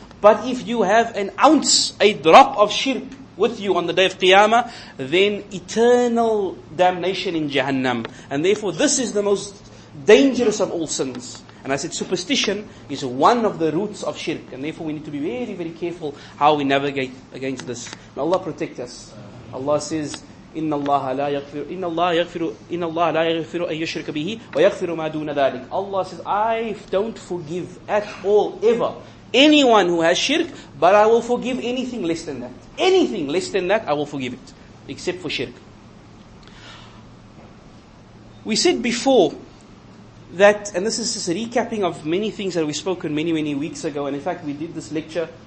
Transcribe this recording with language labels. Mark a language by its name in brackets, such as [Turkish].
[English] But if you have an ounce, a drop of shirk with you on the day of Qiyamah, then eternal damnation in Jahannam. And therefore this is the most dangerous of all sins. And I said superstition is one of the roots of shirk. And therefore we need to be very, very careful how we navigate against this. May Allah protect us. Allah says, [Arabic] إِنَّ اللَّهَ لَا يَغْفِرُ أَن يُشْرَكَ بِهِ وَيَغْفِرُ مَا دُونَ ذَلِكَ. [English] Allah says, I don't forgive at all, ever, anyone who has shirk, but I will forgive anything less than that. Anything less than that, I will forgive it. Except for shirk. We said before that, and this is just a recapping of many things that we've spoken many weeks ago, and in fact we did this lecture